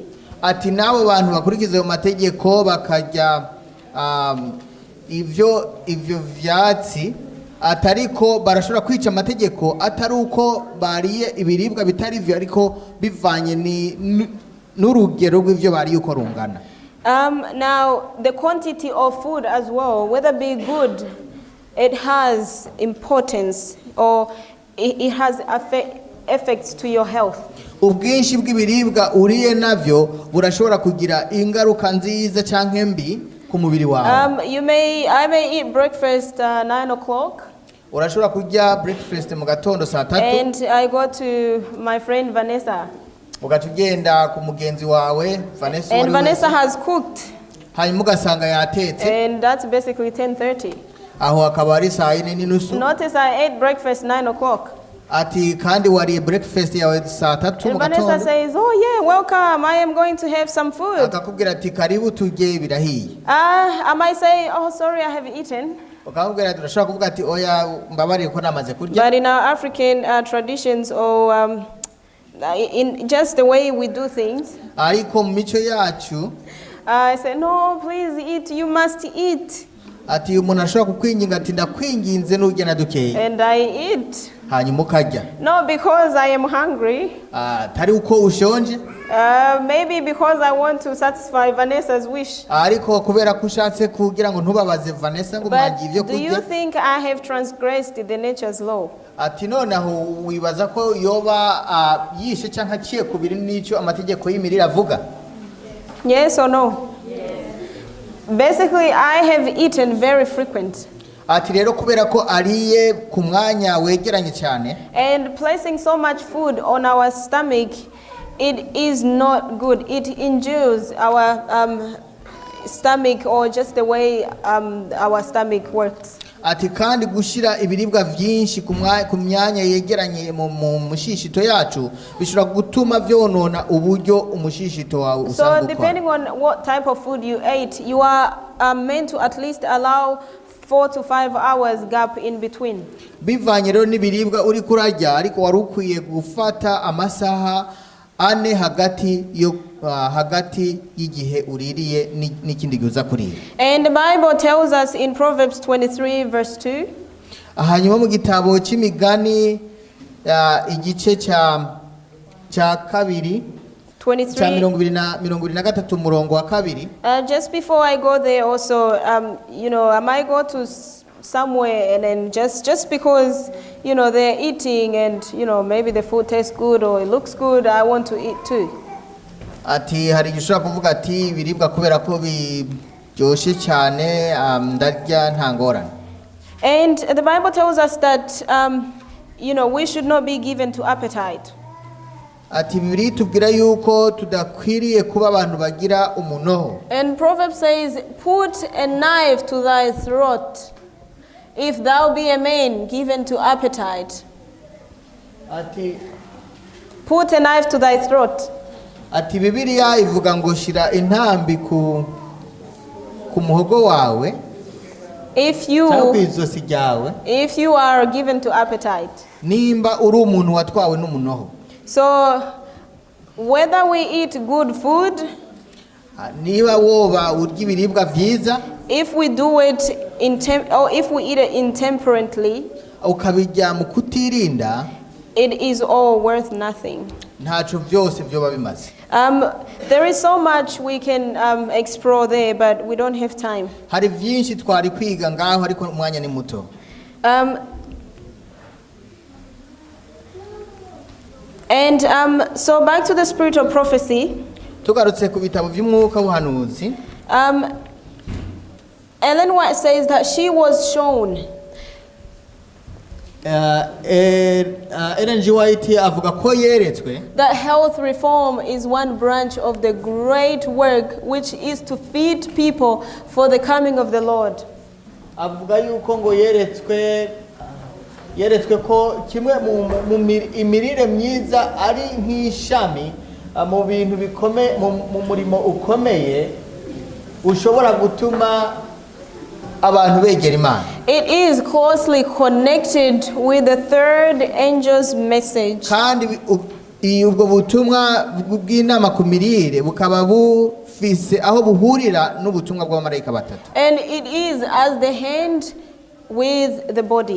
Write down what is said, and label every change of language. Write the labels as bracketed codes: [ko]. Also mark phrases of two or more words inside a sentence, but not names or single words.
[rn] Ati nabo bantu bakurikiza ayo mategeko bakarya ivyo vyatsi atariko barashobora kwica amategeko atari uko bariye ibiribwa bitari vyo ariko bivanye n'urugero rw'ivyo bariye uko rungana. [en] Now, the quantity of food as well, whether be good, it has importance, or it has effects to your health. [rn] Ubwinshi bw'ibiribwa uriye navyo burashobora kugira ingaruka nziza canke mbi ku mubiri wawe. [en] I may eat breakfast 9 o'clock. [rn] Urashobora kurya breakfast mu gatondo saa 3. [en] And I go to my friend Vanessa. [rn] Ugatugenda ku mugenzi wawe Vanessa. [en] And Vanessa has cooked. [rn] Hanyuma ugasanga yatetse. [en] And that's basically 10:30. [rn] Aho akaba ari saa 4:30. [en] Notice I ate breakfast 9 o'clock. [rn] Ati kandi wariye breakfast yawe saa 3 mu Vanessa gatondo. [en] says, oh yeah, welcome, I am going to have some food. [rn] Akakubwira ati karibu turye birahiye. [en] I might say, oh sorry, I have eaten. [rn] Ukakubwira ati urashobora kuvuga ati oya mbabarire ko namaze kurya. [en] But in our African traditions, or in just the way we do things, [rn] Ariko mu mico yacu [en] I say, no, please eat, you must eat. [rn] ati umuntu ashobora kukwinginga ati ndakwinginze n'urya na dukeya. [en] And I eat. [rn] Hanyuma ukarya. [en] Not because I am hungry. [rn] Tari uko ushonje. [en] Maybe because I want to satisfy Vanessa's wish. [rn] Ariko kubera ko ushatse kugira ngo ntubabaze Vanessa ngo mwagiye ivyo [en] But do you [rn] kurya. [en] think I have transgressed the nature's law? [rn] ati noneho wibaza ko yoba yishe cyangwa aciye kubiri n'icyo amategeko y'imirire avuga? [en] Yes or no? Basically, I have eaten very frequent. [rn] Ati rero kubera ko ariye ku mwanya wegeranye cyane, [en] And placing so much food on our stomach, it is not good. It injures our stomach, or just the way our stomach works. [rn] ati kandi gushira ibiribwa byinshi ku myanya yegeranye mu mushishito yacu bishobora gutuma byonona uburyo umushishito wawe usanzwe. [en] So depending on what type of food you ate, you are meant to at least allow 4 to 5 hours gap in between. [rn] Bivanye rero n'ibiribwa uri kurarya, ariko wari ukwiye gufata amasaha ane hagati y'igihe uririye n'ikindi gihe uza kurira. [en] And the Bible tells us in Proverbs 23 verse 2. [rn] Hanyuma mu gitabo cy'imigani igice cya kabiri cya 23 umurongo wa kabiri. [en] Just before I go there also, I might go to somewhere and then just because, they're eating and, maybe the food tastes good or it looks good, I want to eat too. [rn] Ati hari gishobora kuvuga ati biribwa kubera ko byoshe cyane ndarya nta ngorane. [en] And the Bible tells us that, we should not be given to appetite. [rn] Ati Bibiliya tubwira yuko tudakwiriye kuba abantu bagira umunoho. [en] And Proverbs says, put a knife to thy throat, if thou be a man given to appetite. [rn] Ati [en] put a knife to thy throat. [rn] Ati Bibiliya ivuga ngo shira intambi ku muhogo wawe, [en] if you are given to appetite. [rn] Nimba uri umuntu watwawe n'umunoho. [en] So whether we eat good food, [rn] niba woba urya ibiribwa byiza, [en] if we do it or if we eat it intemperately, [rn] ukabijya mu kutirinda, [en] it is all worth nothing. [rn] Ntaco byose byoba bimaze. [en] There is so much we can explore there, but we don't have time. [rn] Hari byinshi twari kwiga ngaho ariko umwanya ni muto. [en] And so back to the spirit of prophecy. [rn] Tugarutse ku bitabo by'umwuka w'ubuhanuzi. [en] Ellen White says that she was shown. Ellen G. [rn] White avuga ko yeretswe [en] that health reform is one branch of the great work which is to feed people for the coming of the Lord. [rn] Avuga yuko ngo yeretswe ko kimwe mu imirire myiza ari nk'ishami mu bintu bikomeye mu murimo ukomeye ushobora gutuma abantu begera Imana. [en] It is closely connected with the third angel's message. [rn] Kandi ubwo butumwa bw'inama ku mirire bukaba bufise aho buhurira n'ubutumwa bw'abamarayika batatu. [en] And it is as the hand with the body.